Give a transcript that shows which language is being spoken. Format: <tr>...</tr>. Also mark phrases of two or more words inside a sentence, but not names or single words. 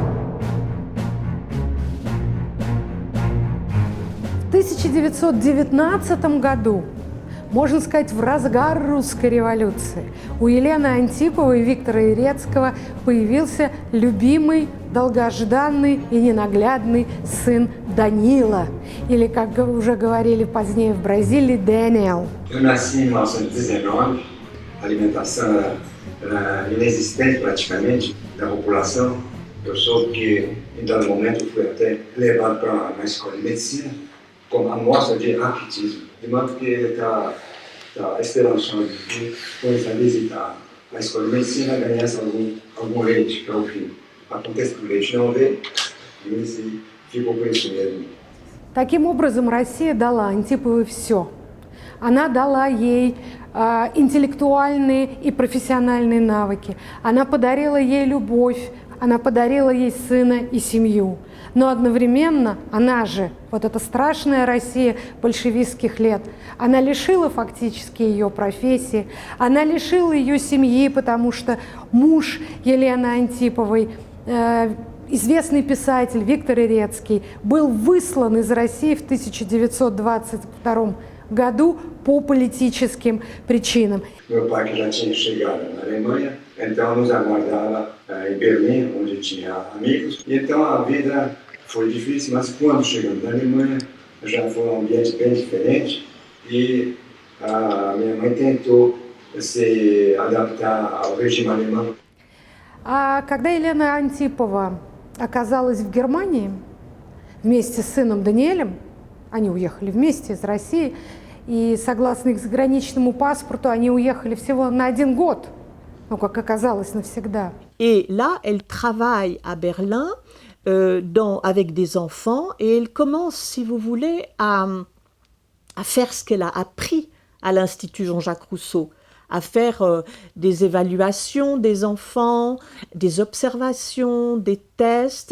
<ru>В 1919 году, можно сказать, в разгар русской революции, у Елены Антиповой и Виктора Ирецкого появился любимый, долгожданный и ненаглядный сын Данила, или, как уже говорили позднее в Бразилии, Daniel.</ru> <pt>Eu nasci em 1919, a alimentação era inexistente praticamente da população. Eu soube que, em dado momento, fui até levado para a escola de medicina como amostra de raquitismo, de modo que está esperançoso de, depois de visitar a escola de medicina, ganhasse algum leite para o filho. Acontece que o leite não veio, e ele ficou por isso mesmo.</pt> <ru>Таким образом, Россия дала Антиповой все. Она дала ей интеллектуальные и профессиональные навыки. Она подарила ей любовь, она подарила ей сына и семью. Но одновременно она же, вот эта страшная Россия большевистских лет, она лишила фактически ее профессии, она лишила ее семьи, потому что муж Елены Антиповой, известный писатель Виктор Ирецкий, был выслан из России в 1922 году по политическим причинам.</ru> <pt>Meu pai, que já tinha chegado na Alemanha, então nos aguardava em Berlim, onde tinha amigos. E então a vida foi difícil, mas quando chegamos na Alemanha, já foi um ambiente bem diferente. e a minha mãe tentou se adaptar ao regime alemão.</pt> <ru>А когда Елена Антипова оказалась в Германии вместе с сыном Даниэлем, они уехали вместе из России, и согласно их заграничному паспорту они уехали всего на 1 год, ну, как оказалось, навсегда.</ru> <fr>Et là, elle travaille à Berlin avec des enfants et elle commence, si vous voulez, à faire ce qu'elle a appris à l'Institut Jean-Jacques Rousseau, à faire des évaluations des enfants, des observations, des tests.</fr>